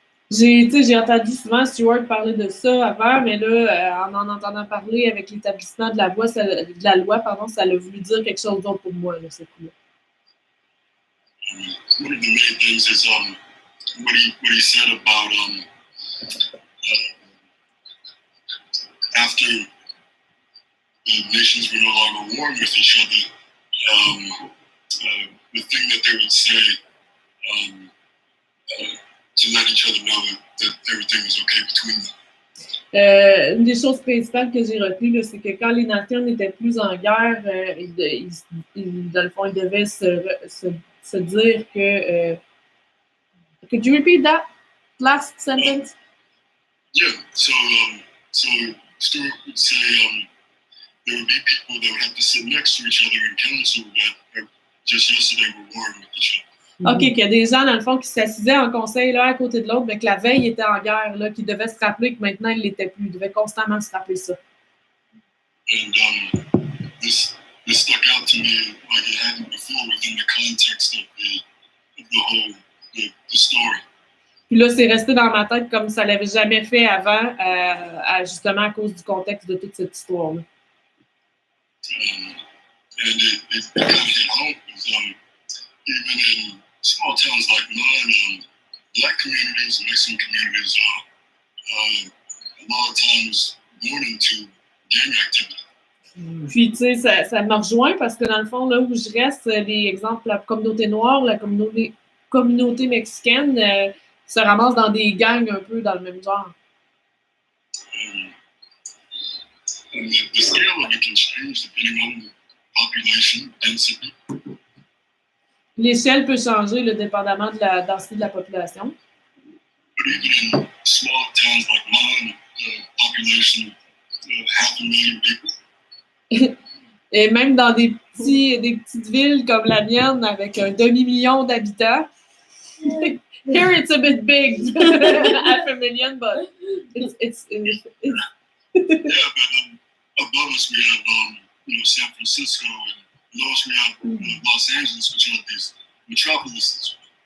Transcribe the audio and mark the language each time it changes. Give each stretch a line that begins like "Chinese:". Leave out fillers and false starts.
French: J'ai entendu souvent Stuart parler de ça avant, mais là, en entendant parler avec l'établissement de la loi, ça a voulu dire quelque chose d'autre pour moi, là, ce coup-là.
English: One of the main things is what he said about after the nations were no longer warring with each other, the thing that they would say to let each other know that everything was okay between them.
French: Une des choses principales que j'ai retenues, c'est que quand les nations n'étaient plus en guerre, dans le fond, ils devaient se dire que...
English: could you repeat that last sentence? Yeah, so Stuart would say there would be people that would have to sit next to each other in council that just yesterday were warring with each other.
French: OK, qu'il y a des gens, dans le fond, qui s'assisaient en conseil l'un à côté de l'autre, mais que la veille était en guerre, là, qui devaient se rappeler que maintenant, ils ne l'étaient plus. Ils devaient constamment se rappeler ça.
English: And this stuck out to me like it hadn't before within the context of the whole the story.
French: Puis là, c'est resté dans ma tête comme ça ne l'avait jamais fait avant, justement à cause du contexte de toute cette histoire-là.
English: And it kind of hit home because even in small towns like mine, Black communities and Mexican communities are a lot of times born into gang activity.
French: Puis, tu sais, ça me rejoint parce que dans le fond, là où je reste, les exemples, la communauté noire, la communauté mexicaine se ramassent dans des gangs un peu dans le même genre.
English: And the scale of it can change depending on the population density.
French: L'échelle peut changer là, dépendamment de la densité de la population.
English: But even in small towns like mine, the population of 500,000 people.
French: Et même dans des petites villes comme la mienne avec un demi-million d'habitants.
English: Here it's a bit big, 500,000, but it's Yeah, but above us we have San Francisco, and below us we have Los Angeles, which are these metropolises.